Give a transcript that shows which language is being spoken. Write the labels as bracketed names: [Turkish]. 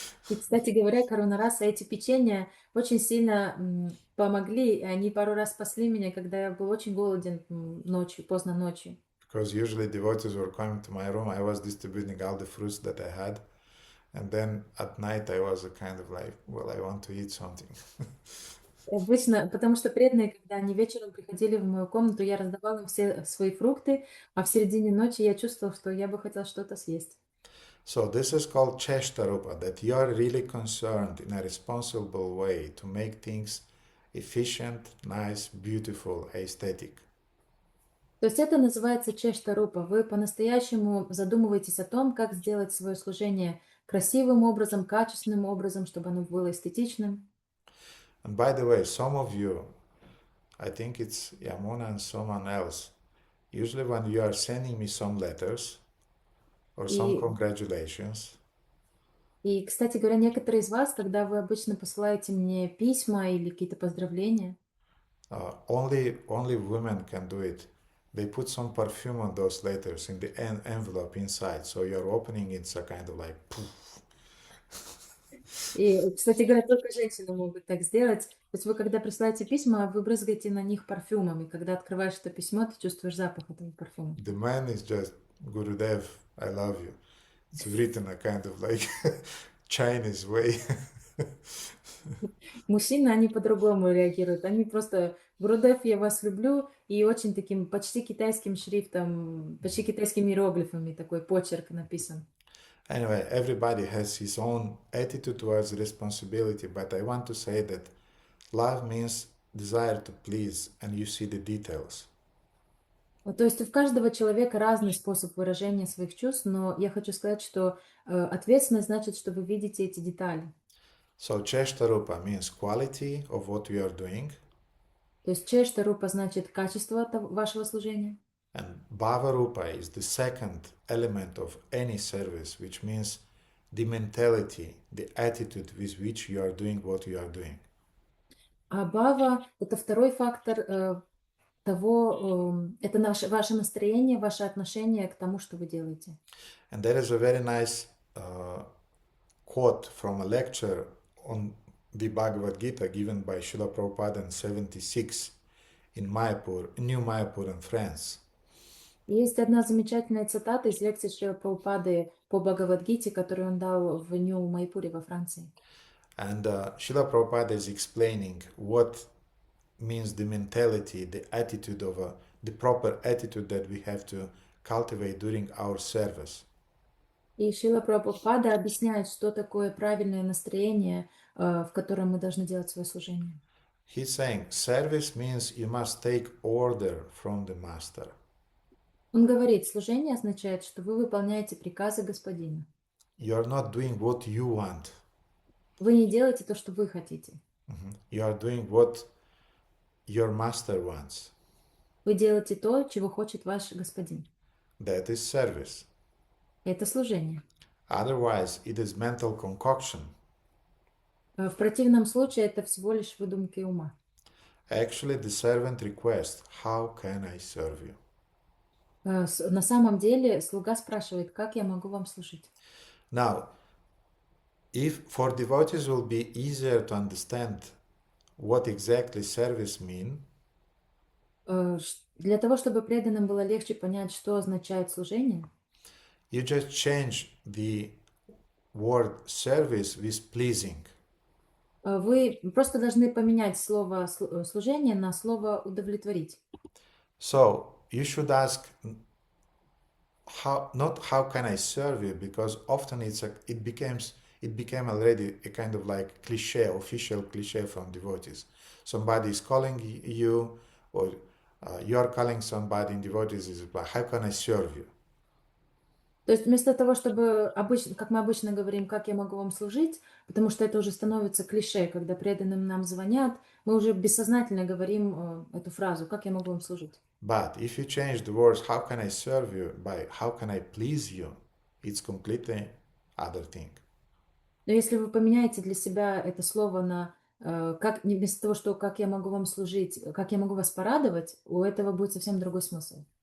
[Russian] И, кстати говоря, Каруна Раса, эти печенья очень сильно помогли. И они пару раз спасли меня, когда я был очень голоден ночью, поздно ночью. [English] Because usually devotees were coming to my room, I was distributing all the fruits that I had. And then at night I was kind of like, well, I want to eat something. [Russian] Обычно, потому что преданные, когда они вечером приходили в мою комнату, я раздавала им все свои фрукты, а в середине ночи я чувствовала, что я бы хотела что-то съесть. [English] So this is called Cheshtarupa, that you are really concerned in a responsible way to make things efficient, nice, beautiful, aesthetic. [Russian] То есть это называется чештарупа. Вы по-настоящему задумываетесь о том, как сделать свое служение красивым образом, качественным образом, чтобы оно было эстетичным. [English] And by the way, some of you, I think it's Yamuna and someone else, usually when you are sending me some letters or some [Russian] И, [English] congratulations. [Russian] и, кстати говоря, некоторые из вас, когда вы обычно посылаете мне письма или какие-то поздравления, [English] Only women can do it. They put some perfume on those letters in the envelope inside, so you're opening it's a kind of like poof. [Russian] и, кстати говоря, только женщины могут так сделать. То есть вы, когда присылаете письма, вы брызгаете на них парфюмом, и когда открываешь это письмо, ты чувствуешь запах этого парфюма. [English] The man is just Gurudev, I love you. It's written a kind of like Chinese way. [Russian] Мужчины, они по-другому реагируют. Они просто «Гурудев, я вас люблю», и очень таким почти китайским шрифтом, почти китайскими иероглифами такой почерк написан. [English] Anyway, everybody has his own attitude towards responsibility, but I want to say that love means desire to please, and you see the details. [Russian] Вот, то есть у каждого человека разный способ выражения своих чувств, но я хочу сказать, что ответственность значит, что вы видите эти детали. [English] So Cheshtarupa means quality of what you are doing, [Russian] То есть чештарупа значит качество вашего служения, [English] and Bhavarupa is the second element of any service, which means the mentality, the attitude with which you are doing what you are doing. [Russian] а бхава — это второй фактор того, это ваше настроение, ваше отношение к тому, что вы делаете. [English] And there is a very nice quote from a lecture on the Bhagavad Gita given by Srila Prabhupada in 76 in Mayapur, New Mayapur in France. [Russian] Есть одна замечательная цитата из лекции Шрила Прабхупады по Бхагавад-гите, которую он дал в Нью-Майпуре во Франции. [English] And Srila Prabhupada is explaining what means the mentality, the attitude of the proper attitude that we have to cultivate during our service. [Russian] И Шрила Прабхупада объясняет, что такое правильное настроение, в котором мы должны делать свое служение. [English] He's saying service means you must take order from the master. [Russian] Он говорит, служение означает, что вы выполняете приказы Господина. [English] You are not doing what you want. [Russian] Вы не делаете то, что вы хотите. [English] You are doing what your master wants. [Russian] Вы делаете то, чего хочет ваш Господин. [English] That is service. [Russian] Это служение. [English] Otherwise, it is mental concoction. [Russian] В противном случае это всего лишь выдумки ума. [English] Actually, the servant requests, how can I serve you? [Russian] На самом деле слуга спрашивает, как я могу вам служить. [English] Now, if for devotees will be easier to understand what exactly service mean, [Russian] Для того, чтобы преданным было легче понять, что означает служение, [English] you just change the word service with pleasing. [Russian] вы просто должны поменять слово служение на слово удовлетворить. [English] So you should ask not how can I serve you, because often it became already a kind of like cliche, official cliche from devotees. Somebody is calling you, or you are calling somebody in devotees, is like, how can I serve you? [Russian] То есть вместо того, чтобы как мы обычно говорим, как я могу вам служить, потому что это уже становится клише, когда преданным нам звонят, мы уже бессознательно говорим эту фразу, как я могу вам служить. [English] But if you change the words, how can I serve you, by how can I please you, it's completely other thing. [Russian] Но если вы поменяете для себя это слово на вместо того, что как я могу вам служить, как я могу вас порадовать, у этого будет совсем другой смысл.